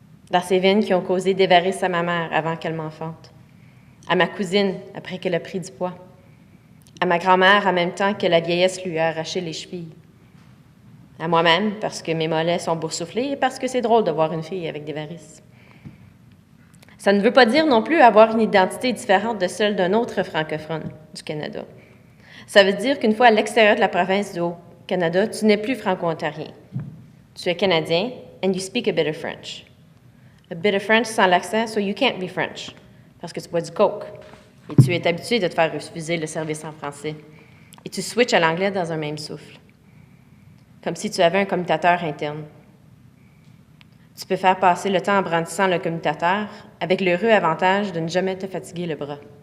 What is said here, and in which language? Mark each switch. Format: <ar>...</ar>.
<fr>Dans ces veines qui ont causé des varices à ma mère avant qu'elle m'enfante, à ma cousine après qu'elle a pris du poids, à ma grand-mère en même temps que la vieillesse lui a arraché les chevilles, à moi-même parce que mes mollets sont boursouflés et parce que c'est drôle de voir une fille avec des varices. Ça ne veut pas dire non plus avoir une identité différente de celle d'un autre francophone du Canada. Ça veut dire qu'une fois à l'extérieur de la province du Haut-Canada, tu n'es plus franco-ontarien. Tu es canadien</fr> <en>and you speak a bit of French. A bit of French</en> <fr>sans l'accent,</fr> <en>so you can't be French,</en> <fr>parce que tu bois du coke. Et tu es habitué de te faire refuser le service en français. Et tu switches à l'anglais dans un même souffle. Comme si tu avais un commutateur interne. Tu peux faire passer le temps en brandissant le commutateur avec l'heureux avantage de ne jamais te fatiguer le bras.</fr>